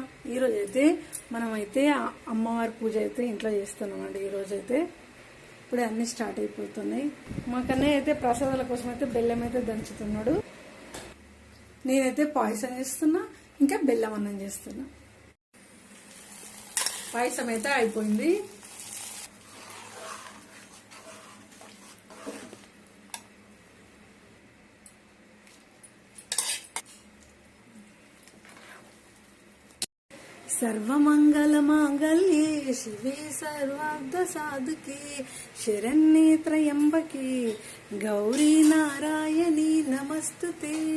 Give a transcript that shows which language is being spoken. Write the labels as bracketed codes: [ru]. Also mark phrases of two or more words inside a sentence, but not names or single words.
[te] ఈరోజు అయితే మనమైతే అమ్మవారి పూజ అయితే ఇంట్లో చేస్తున్నామండి. ఈరోజైతే ఇప్పుడే అన్ని స్టార్ట్ అయిపోతున్నాయి. మా కన్నయ్య అయితే ప్రసాదాల కోసం అయితే బెల్లం అయితే దంచుతున్నాడు. నేనైతే పాయసం చేస్తున్నా, ఇంకా బెల్లం అన్నం చేస్తున్నా. పాయసం అయితే అయిపోయింది. [sa] सर्वमंगल मांगल्ये शिवे सर्वार्थ साधके शरण्ये त्र्यंबके गौरी नारायणी नमस्तुते.